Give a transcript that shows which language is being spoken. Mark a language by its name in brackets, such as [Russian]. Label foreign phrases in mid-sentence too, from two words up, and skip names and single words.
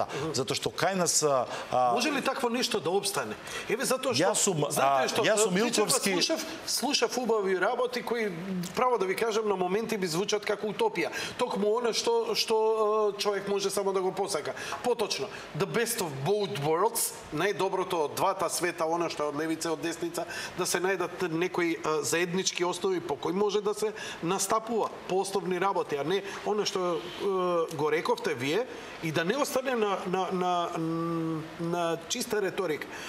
[Macedonian] Затоа што кај нас Може ли такво нешто да обстане? Еве затоа што јас сум Милковски. Слушав убави работи кои право да ви кажам на моменти би звучат како утопија. Токму она што човек може само да го посака. Поточно, [English] the best of both worlds, [Macedonian] најдоброто од двата света, она што е од левица и од десница, да се најдат некои заеднички основи по кои може да се настапува по основни работи, а не она што го рековте вие и да не остане на чиста риторика.